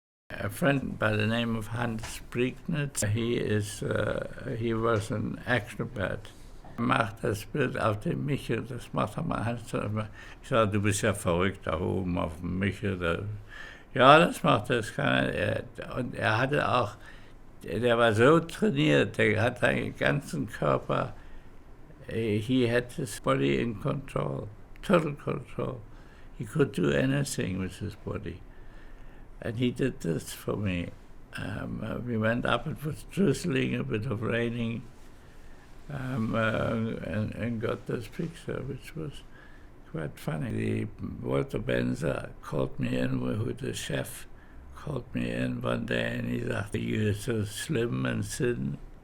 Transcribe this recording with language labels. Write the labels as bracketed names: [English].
[English] a friend by the name of Hans Brignitz. He was an acrobat. [German] Macht das Bild auf dem Michel, das macht er mal. Ich sage, du bist ja verrückt da oben auf dem Michel. Ja, das macht das keiner. Und er hatte auch, der war so trainiert, der hat seinen ganzen Körper, [English] he had his body in control, total control. He could do anything with his body. And he did this for me. We went up, it was drizzling, a bit of raining. And got this picture, which was quite funny. Walter Benzer called me in, who the chef called me in one day, and he said, "You're so slim and thin."